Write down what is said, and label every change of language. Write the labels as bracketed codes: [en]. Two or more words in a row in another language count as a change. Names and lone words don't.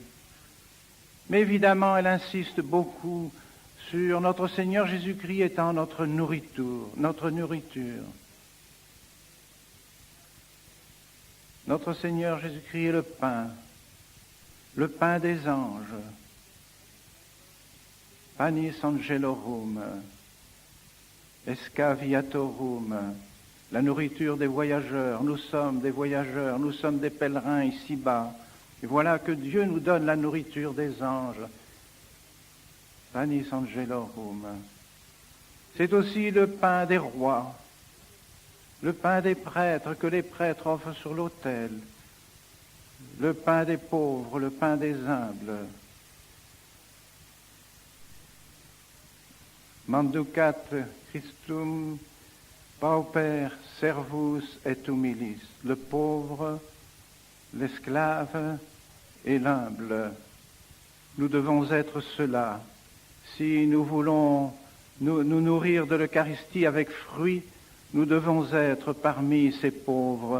[fr] Mais évidemment, elle insiste beaucoup sur notre Seigneur Jésus-Christ étant notre nourriture. Notre Seigneur Jésus-Christ est le pain des anges. [la] Panis angelorum, escaviatorum, [fr] la nourriture des voyageurs. Nous sommes des voyageurs, nous sommes des pèlerins ici-bas. Et voilà que Dieu nous donne la nourriture des anges. [la] Panis angelorum. [fr] C'est aussi le pain des rois, le pain des prêtres que les prêtres offrent sur l'autel, le pain des pauvres, le pain des humbles. [la] Manducat Christum pauper servus et humilis, [fr] le pauvre, l'esclave et l'humble. Nous devons être cela. Si nous voulons nous nourrir de l'Eucharistie avec fruit, nous devons être parmi ces pauvres.